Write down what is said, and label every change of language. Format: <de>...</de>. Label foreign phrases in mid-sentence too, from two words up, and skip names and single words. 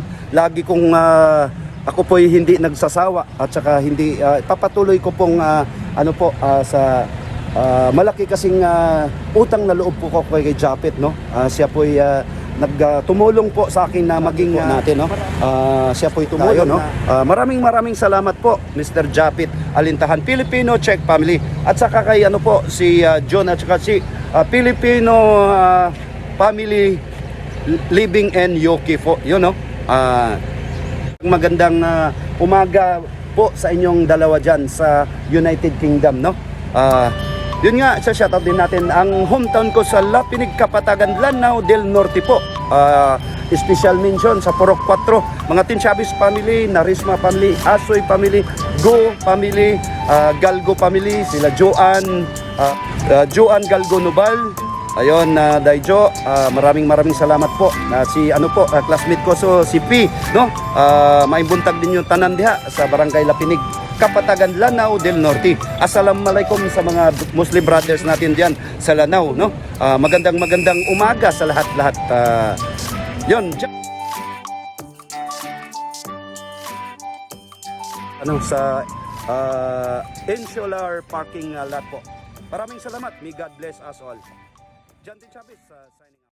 <tl>Lagi kong ako po'y hindi nagsasawa at saka hindi papatuloy ko pong sa malaki kasing utang na loob po ko kay Japet, no? Siya po'y nagtumulong po sa akin na maging natin, no? Siya po'y tumulong, no? Maraming salamat po, Mr.</tl> <en>Japet Alintahan, Filipino Czech family.</en> <tl>At saka kay si John at saka si</tl> <en>Filipino family living in UK</en> <tl>po. Yun, no? Magandang umaga po sa inyong dalawa dyan sa United Kingdom, no? Yun nga, sa shoutout din natin ang hometown ko sa Lapinig, Kapatagan, Lanao del Norte po.</tl> <en>Special mention</en> <tl>sa Purok 4, mga Tin Chavez family, Narisma family, Asoy family, Go family, Galgo family, sila Joan Galgo Nubal. Ayun, Daijo, maraming salamat po. Si classmate ko si P, no?</tl> <ceb>Maibuntag din yung tanan diha sa Barangay Lapinig, Kapatagan, Lanao del Norte.</ceb> <tl>Assalamualaikum sa mga</tl> <en>Muslim brothers</en> <tl>natin diyan sa Lanao, no? Magandang umaga sa lahat-lahat. Yun. Sa Insular Parking lot po. Maraming salamat.</tl> <en>May God bless us all. John Tin Chavez signing out.</en>